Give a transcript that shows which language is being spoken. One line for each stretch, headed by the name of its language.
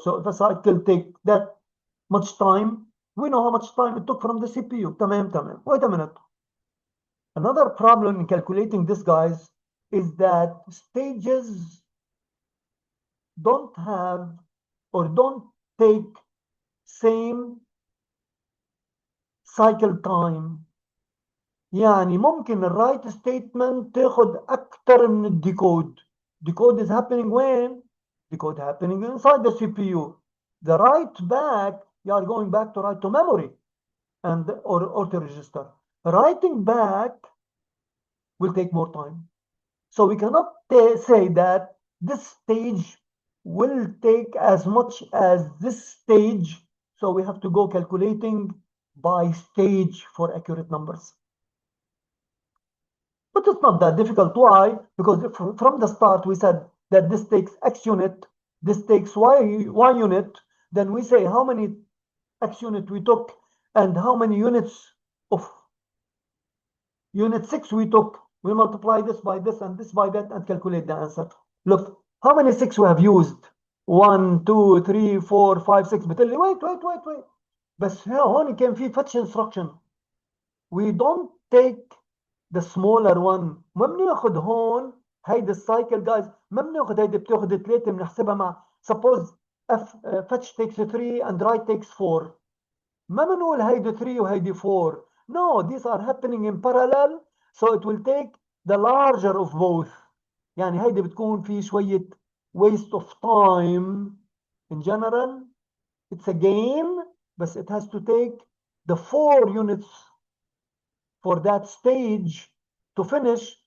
English: So if a cycle take that much time, we know how much time it took from the CPU. Tamam. Wait a minute. Another problem in calculating this, guys, is that stages don't have or don't take same cycle time.
Arabic: يعني ممكن الرايت ستيتمنت تاخد أكتر من الديكود.
English: Decode is happening when? Decode happening inside the CPU. The write back, you are going back to write to memory and or to register. Writing back will take more time. So we cannot say that this stage will take as much as this stage. So we have to go calculating by stage for accurate numbers. But it's not that difficult. Why? Because from the start we said that this takes X unit, this takes Y unit. Then we say how many X unit we took and how many units of unit 6 we took. We multiply this by this and this by that and calculate the answer. Look, how many 6 we have used? 1, 2, 3, 4, 5, 6.
Arabic: بتقول لي wait. بس هون كان في fetch instruction.
English: We don't take the smaller one.
Arabic: ما بناخذ هون هيدي السايكل جايز، ما بناخذ هيدي بتاخذ 3 بنحسبها مع
English: suppose fetch takes 3 and write takes 4.
Arabic: ما بنقول هيدي 3 وهيدي 4.
English: No, these are happening in parallel, so it will take the larger of both.
Arabic: يعني هيدي بتكون في شوية
English: waste of time. In general, it's a gain, but it has to take the 4 units for that stage to finish.